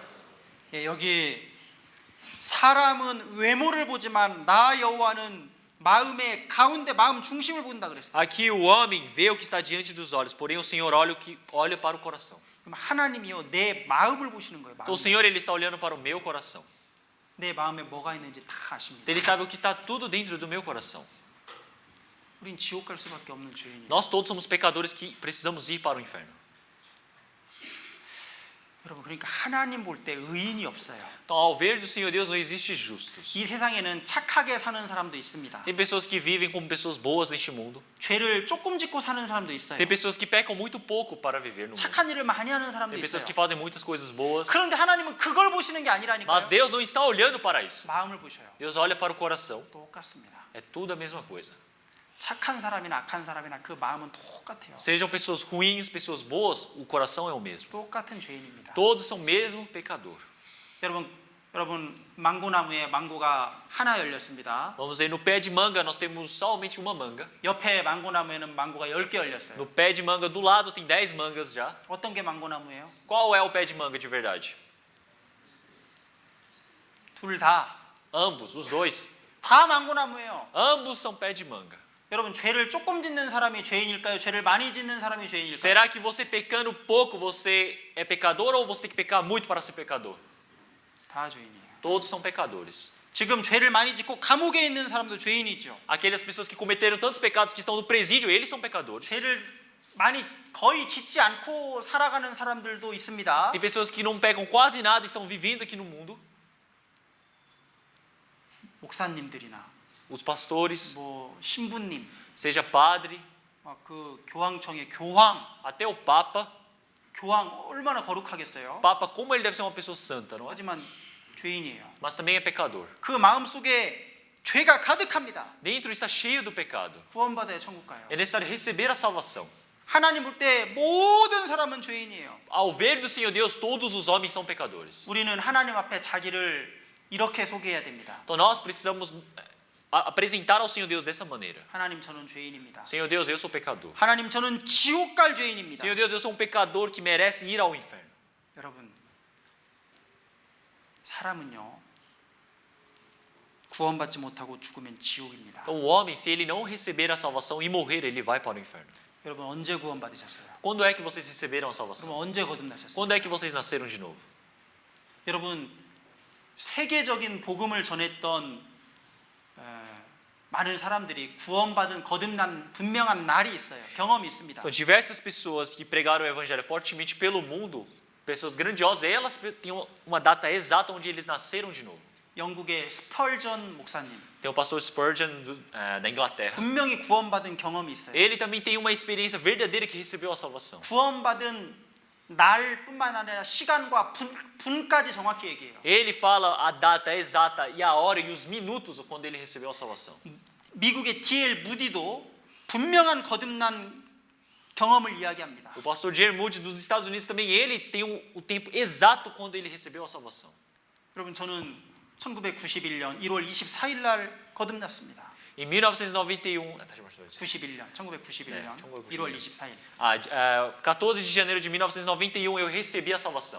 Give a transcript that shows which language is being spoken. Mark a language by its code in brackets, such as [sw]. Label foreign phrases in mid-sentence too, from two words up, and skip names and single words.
[ko] 여기 사람은 외모를 보지만 나 여호와는 마음의 가운데 마음 중심을 본다 그랬어요. [pt] Aqui o homem vê o que está diante dos olhos, porém o Senhor olha para o coração. [ko] 그럼 하나님이요 내 마음을 보시는 거예요. [pt] Então o [ko] 마음. [pt] Senhor ele está olhando para o meu coração. [ko] 내 마음에 뭐가 있는지 다 아십니다. [pt] Ele sabe o que está tudo dentro do meu coração. [ko] 우린 지옥 갈 수밖에 없는 죄인이에요. [pt] Nós todos somos pecadores que precisamos ir para o inferno. [ko] 여러분 그러니까 하나님 볼 때 의인이 없어요. [pt] Então, ao ver do Senhor Deus, não existe justos. [ko] 이 세상에는 착하게 사는 사람도 있습니다. [pt] Tem pessoas que vivem como pessoas boas neste mundo. [ko] 죄를 조금 짓고 사는 사람도 있어요. [pt] Tem pessoas que pecam muito pouco para viver no mundo. [ko] 착한 일을 많이 하는 사람도 [pt] Tem pessoas [ko] 있어요. [pt] que fazem muitas coisas boas. [ko] 그런데 하나님은 그걸 보시는 게 아니라니까요. [pt] Mas Deus não está olhando para isso. [ko] 마음을 보셔요. [pt] Deus olha para o coração. [ko] 똑같습니다. [pt] É tudo a mesma coisa. [ko] 착한 사람이나 악한 사람이나 그 마음은 똑같아요. [pt] Sejam pessoas ruins, pessoas boas, o coração é o mesmo. [ko] 똑같은 죄인입니다. [pt] Todos são o mesmo pecador. [ko] 여러분 망고나무에 망고가 하나 열렸습니다. [pt] Vamos ver, no pé de manga nós temos somente uma manga. [ko] 옆에 망고나무에는 망고가 10개 열렸어요. [pt] No pé de manga do lado tem 10 mangas já. [ko] 어떤 게 망고나무예요? [pt] Qual é o pé de manga de verdade? [ko] 둘 다. [pt] Ambos, os dois. [ko] 다 망고나무예요. [pt] Ambos são pé de manga. [ko] 여러분 죄를 조금 짓는 사람이 죄인일까요? 죄를 많이 짓는 사람이 죄인일까요? [pt] Será que você pecando pouco você é pecador ou você tem que pecar muito para ser pecador? [ko] 다 죄인이에요. [pt] Todos são pecadores. [ko] 지금 죄를 많이 짓고 감옥에 있는 사람도 죄인이죠. [pt] Aquelas pessoas que cometeram tantos pecados que estão no presídio, eles são pecadores. [ko] 죄를 많이 거의 짓지 않고 살아가는 사람들도 있습니다. [pt] Tem pessoas que não pecam quase nada e estão vivendo aqui no mundo. [ko] 목사님들이나 [pt] Os pastores, [ko] 뭐 신부님, [pt] seja padre, [ko] 그 교황청의 교황, [pt] até o papa. [ko] 교황 얼마나 거룩하겠어요? [pt] Papa, como ele deve ser uma pessoa santa, não é? [ko] 하지만 죄인이에요. [pt] Mas também é pecador. [ko] 그 마음 속에 죄가 가득합니다. [pt] Dentro está cheio do pecado. [ko] 구원받아야 천국 가요. [pt] É necessário receber a salvação. [ko] 하나님 볼 때 모든 사람은 죄인이에요. [pt] Ao ver do Senhor Deus, todos os homens são pecadores. [ko] 우리는 하나님 앞에 자기를 이렇게 소개해야 됩니다. [pt] Então nós precisamos apresentar ao Senhor Deus dessa maneira. [ko] 하나님 저는 죄인입니다. [pt] Senhor Deus, eu sou pecador. [ko] 하나님 저는 지옥 갈 죄인입니다. [pt] Senhor Deus, eu sou um pecador que merece ir ao inferno. [ko] 여러분 사람은요 구원받지 못하고 죽으면 지옥입니다. [pt] Então o homem, se ele não receber a salvação e morrer, ele vai para o inferno. [ko] 여러분 언제 구원받으셨어요? [pt] Quando é que vocês receberam a salvação? [ko] 그럼 언제 거듭나셨어요? [pt] Quando é que vocês nasceram de novo? [ko] 여러분 세계적인 복음을 전했던 많은 사람들이 구원받은 거듭난 분명한 날이 있어요. 경험이 있습니다. [pt] Então, diversas pessoas que pregaram o evangelho fortemente pelo mundo, pessoas grandiosas, elas têm uma data exata onde eles nasceram de novo. [ko] 영국의 스펄전 목사님 [pt] Tem o pastor Spurgeon da Inglaterra. [ko] 분명히 구원받은 경험이 있어요. [pt] Ele também tem uma experiência verdadeira que recebeu a salvação. [ko] 구원받은 날뿐만 아니라 시간과 분까지 정확히 얘기해요. [pt] Ele fala a data exata e a hora e os minutos quando ele recebeu a salvação. [ko] 미국의 D.L. 무디도 분명한 거듭난 경험을 이야기합니다. [pt] O pastor J.R. Moody dos Estados Unidos também, ele tem o tempo exato quando ele recebeu a salvação. [ko] 여러분 저는 1991년 1월 24일 날 거듭났습니다. [pt] Em 1991, [ko] 1991년 1월 24일. [pt] 14 de janeiro de 1991 eu recebi a salvação.